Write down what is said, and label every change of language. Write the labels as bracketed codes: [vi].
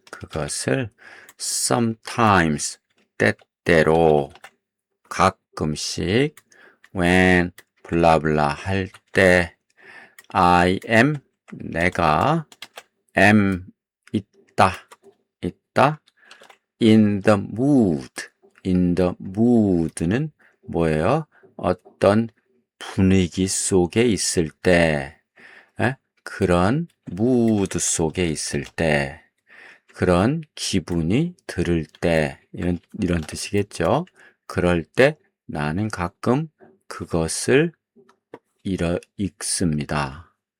[ko] 그것을 [en] sometimes, [ko] 때때로, 가끔씩, [en] when, [ko] 블라블라 할 때, [en] I am, [ko] 내가, [en] am, [ko] 있다, [en] in the mood. in the mood [ko] 는 뭐예요? 어떤 분위기 속에 있을 때, 그런 mood 속에 있을 때, 그런 기분이 들을 때, 이런 뜻이겠죠? 그럴 때 나는 가끔 그것을 읽습니다.